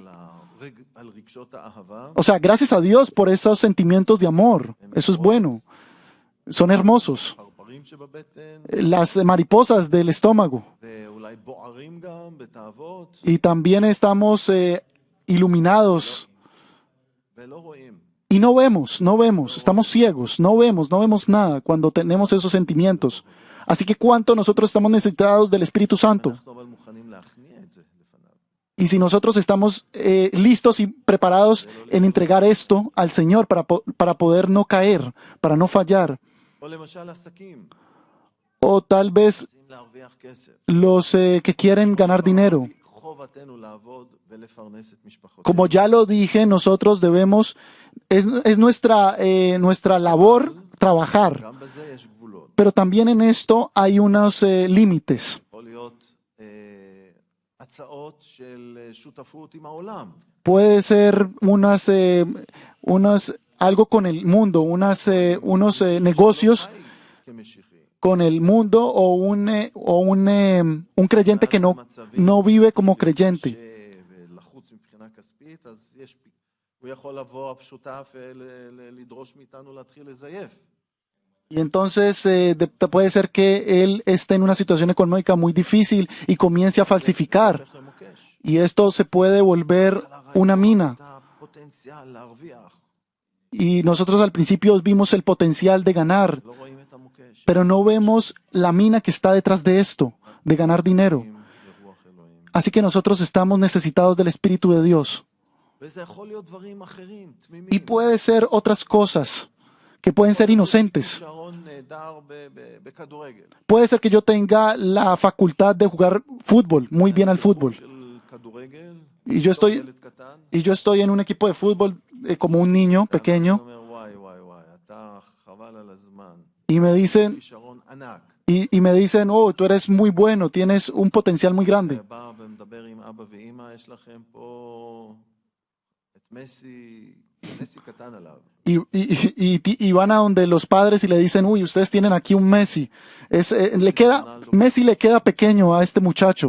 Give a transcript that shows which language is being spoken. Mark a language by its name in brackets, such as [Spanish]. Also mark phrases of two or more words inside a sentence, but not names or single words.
[Hebrew] על רגשות האהבה, [Spanish] O sea, gracias a Dios por esos sentimientos de amor. Eso es bueno. Son hermosos. [Hebrew] פרפרים שבבטן, [Spanish] Las mariposas del estómago. [Hebrew] ואולי בוערים גם בתאוות, [Spanish] Y también estamos iluminados. [Hebrew] ולא רואים. [Spanish] Y no vemos, estamos ciegos, no vemos nada cuando tenemos esos sentimientos. Así que cuánto nosotros estamos necesitados del Espíritu Santo. [Hebrew] אנחנו אבל מוכנים להכניע את זה לפניו. [Spanish] Y si nosotros estamos listos y preparados en entregar esto al Señor para poder no caer, para no fallar, [Hebrew] או למשל עסקים, [Spanish] o tal vez [Hebrew] רוצים להרוויח כסף. [Spanish] los que quieren ganar dinero. [Hebrew] חובתנו לעבוד ולפרנס את משפחותינו. [Spanish] Como ya lo dije, nosotros debemos, es nuestra labor trabajar, [Hebrew] גם בזה יש גבולות. [Spanish] pero también en esto hay unos límites. [Hebrew] יכול להיות הצעות של שותפות עם העולם. [Spanish] Puede ser algo con el mundo, unos negocios [Hebrew] חי כמשיחי. [Spanish] con el mundo o un creyente que no vive como creyente. [Hebrew] ולחוץ מבחינה כספית, אז הוא יכול לבוא השותף לדרוש מאיתנו להתחיל לזייף. [Spanish] Y entonces puede ser que él esté en una situación económica muy difícil y comience a falsificar. [Hebrew] הופך למוקש. [Spanish] Y esto se puede volver una mina. [Hebrew] את הפוטנציאל להרוויח, [Spanish] Y nosotros al principio vimos el potencial de ganar, [Hebrew] לא רואים את המוקש. [Spanish] pero no vemos la mina que está detrás de esto, de ganar dinero. [Hebrew] לרוח אלוהים. [Spanish] Así que nosotros estamos necesitados del Espíritu de Dios. [Hebrew] וזה יכול להיות דברים אחרים, תמימים. [Spanish] Y puede ser otras cosas que pueden ser inocentes. [Hebrew] שרון נהדר בכדורגל. [Spanish] Puede ser que yo tenga la facultad de jugar fútbol, muy bien al fútbol. [Hebrew] של כדורגל, [Spanish] Y yo [Hebrew] ילד קטן, [Spanish] en un equipo de fútbol como un niño pequeño [Hebrew] אומר, וואי, וואי, וואי, אתה חבל על הזמן. [Spanish] y me dicen, [Hebrew] כישרון ענק. [Spanish] oh, tú eres muy bueno, tienes un potencial muy grande. [Hebrew] בא ומדבר עם אבא ואמא, יש לכם פה את מסי, מסי קטן עליו. [Spanish] Y van a donde los padres y le dicen, uy, ustedes tienen aquí un Messi. Messi le queda pequeño a este muchacho.